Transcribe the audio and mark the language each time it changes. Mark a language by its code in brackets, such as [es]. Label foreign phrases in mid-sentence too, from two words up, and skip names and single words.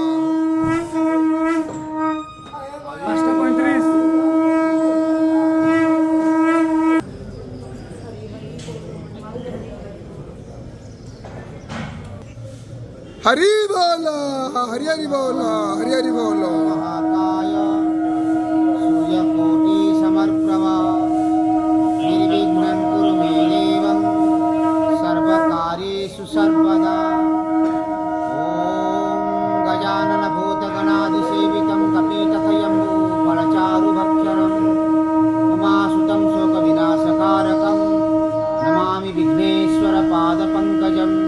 [bn] 5:35। হরি বল, হরি হরি বল, হরি হরি বল। [sa] सूर्यकोटि समर्प्रभा निर्विघ्नं कुरु मे देव सर्वकार्येषु सर्वदा। ॐ गजानन भूतगणादिसेवितं कपीतकयम्बू फलचारुभक्षणं उमासुतं शोकविनाशकारकं नमामि विघ्नेश्वरपादपङ्कजं।